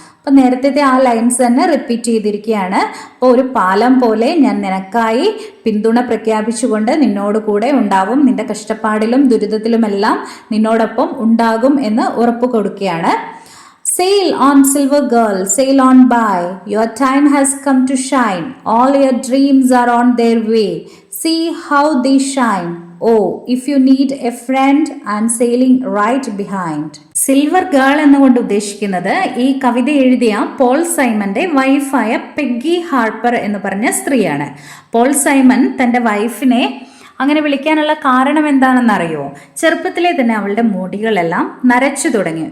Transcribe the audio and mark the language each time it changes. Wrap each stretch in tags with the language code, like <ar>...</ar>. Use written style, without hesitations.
<ml>അപ്പം നേരത്തെ ആ ലൈൻസ് തന്നെ റിപ്പീറ്റ് ചെയ്തിരിക്കുകയാണ്. അപ്പോൾ ഒരു പാലം പോലെ ഞാൻ നിനക്കായി പിന്തുണ പ്രഖ്യാപിച്ചുകൊണ്ട് നിന്നോട് കൂടെ ഉണ്ടാവും. നിന്റെ കഷ്ടപ്പാടിലും ദുരിതത്തിലുമെല്ലാം നിന്നോടൊപ്പം ഉണ്ടാകും എന്ന് ഉറപ്പ് കൊടുക്കുകയാണ്.</ml> <en>Sail on, silver girl, sail on by. Your time has come to shine. All your dreams are on their way. See how they shine. Oh, if you need a friend, I'm sailing right behind.</en> <ml>Silver girl എന്നുകൊണ്ട് ഉദ്ദേശിക്കുന്നത് ഈ കവിത എഴുതിയ Paul സൈമന്റെ വൈഫായ Peggy Harper എന്ന് പറഞ്ഞ സ്ത്രീയാണ്. Paul Simon തൻ്റെ വൈഫിനെ അങ്ങനെ വിളിക്കാനുള്ള കാരണം എന്താണെന്നറിയോ? ചെറുപ്പത്തിലെ തന്നെ അവളുടെ മുടികളെല്ലാം നരച്ചു തുടങ്ങി.</ml>